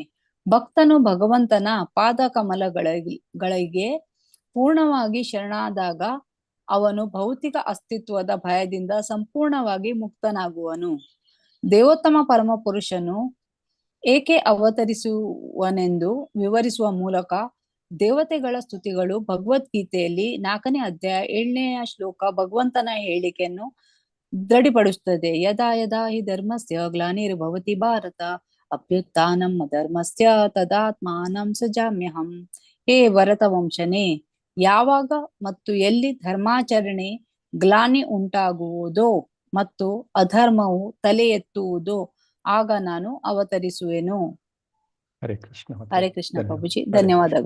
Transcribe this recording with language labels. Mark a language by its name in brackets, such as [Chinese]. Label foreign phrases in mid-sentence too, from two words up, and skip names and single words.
[Kannada] ಭಕ್ತನು ಭಗವಂತನ ಪಾದ ಕಮಲಗಳಿಗೆ ಪೂರ್ಣವಾಗಿ ಶರಣಾದಾಗ ಅವನು ಭೌತಿಕ ಅಸ್ತಿತ್ವದ ಭಯದಿಂದ ಸಂಪೂರ್ಣವಾಗಿ ಮುಕ್ತನಾಗುವನು. ದೇವೋತ್ತಮ ಪರಮ ಪುರುಷನು ಏಕೆ ಅವತರಿಸುವನೆಂದು ವಿವರಿಸುವ ಮೂಲಕ ದೇವತೆಗಳ ಸ್ತುತಿಗಳು ಭಗವದ್ಗೀತೆಯಲ್ಲಿ 4ನೇ ಅಧ್ಯಾಯ 7ನೇ ಶ್ಲೋಕ ಭಗವಂತನ ಹೇಳಿಕೆಯನ್ನು ದೃಢಪಡಿಸುತ್ತದೆ. [Sanskrit] ಯದಾ ಯದಾ ಹಿ ಧರ್ಮಸ್ಯ ಗ್ಲಾನಿರ್ಭವತಿ ಭಾರತ ಅಭ್ಯುತ್ಥಾನಂ ಧರ್ಮಸ್ಯ ತದಾತ್ಮಾನಂ ಸೃಜಾಮ್ಯಹಂ. [Kannada] ಹೇ ಭರತ ವಂಶನೇ, ಯಾವಾಗ ಮತ್ತು ಎಲ್ಲಿ ಧರ್ಮಾಚರಣೆ ಗ್ಲಾನಿ ಉಂಟಾಗುವುದೋ ಮತ್ತು ಅಧರ್ಮವು ತಲೆ ಎತ್ತುವುದೋ ಆಗ ನಾನು ಅವತರಿಸುವೆನು. ಹರೇ ಕೃಷ್ಣ. ಹರೇ ಕೃಷ್ಣ ಪ್ರಭುಜಿ, ಧನ್ಯವಾದಗಳು.